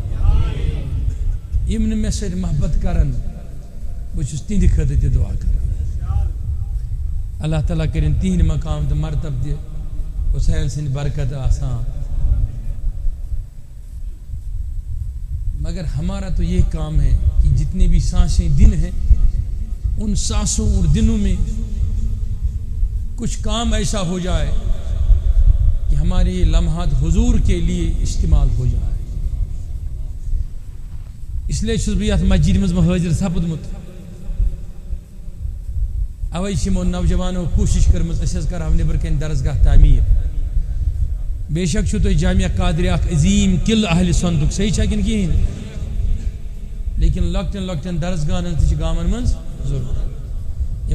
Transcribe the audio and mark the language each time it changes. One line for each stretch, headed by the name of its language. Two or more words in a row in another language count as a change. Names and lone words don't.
Kashmiri: یِم نہٕ مےٚ سۭتۍ محبت کران بہٕ چھُس تِہنٛدِ خٲطرٕ تہِ دعا کران. اللہ تعالیٰ کٔرِنۍ تِہنٛدِ مقام تہٕ مرتبہٕ تہِ حسین سٕنٛدِ برکت آسان.
Urdu: مگر ہمارا تو یہ کام ہے کہ جتنے بھی سانسیں دن ہیں ان سانسوں اور دنوں میں کچھ کام ایسا ہو جائے کہ ہمارے یہ لمحات حضور کے لیے استعمال ہو جائے.
Kashmiri: اس لیے چھُس بہٕ یتھ مسجد منٛز حٲضِر سپدمُت. اوے چھِ یِمو نوجوانو کوٗشِش کٔرمٕژ أسۍ حظ کرہاو نیٚبرٕ کَنۍ درسگاہ تعمیٖر. بے شک چھُو تۄہہِ جامعہ قادریہ اکھ عظیٖم قلعہٕ اہلِ سۄنتُک صحیح چھا کِنہٕ کِہیٖنۍ؟ لیکن لۄکٹٮ۪ن لۄکٹٮ۪ن درسگاہن ہٕنٛز تہِ چھِ گامن منٛز ضروٗرت.